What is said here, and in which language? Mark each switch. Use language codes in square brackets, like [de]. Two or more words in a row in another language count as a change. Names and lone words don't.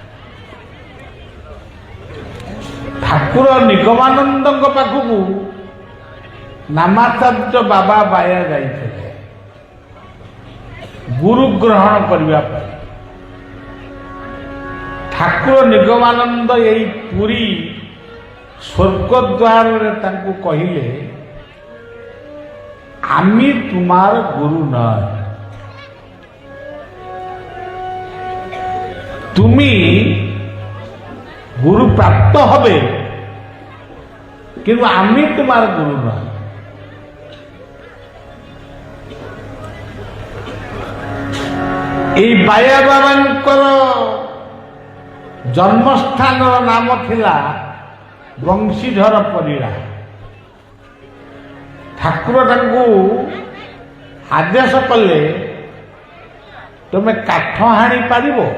[or] ଠାକୁର ନିଗମାନନ୍ଦଙ୍କ ପାଖକୁ ନାମାଚାର୍ଯ୍ୟ ବାବା ବାୟା ଯାଇଥିଲେ ଗୁରୁ ଗ୍ରହଣ କରିବା ପାଇଁ। ଠାକୁର ନିଗମାନନ୍ଦ ଏଇ ପୁରୀ ସ୍ୱର୍ଗଦ୍ୱାରରେ ତାଙ୍କୁ କହିଲେ, [bn] আমি তোমার গুরু নয়, তুমি গুরু প্রাপ্ত হবে কিন্তু আমি তোমার গুরু নয়। [or] এই ବାୟା ବାବାଙ୍କର ଜନ୍ମସ୍ଥାନର ନାମ ଥିଲା ବଂଶୀଧର ପରିଡ଼ା। ଠାକୁର ତାଙ୍କୁ ଆଦେଶ କଲେ, ତୁମେ କାଠ ହାଣି ପାରିବ?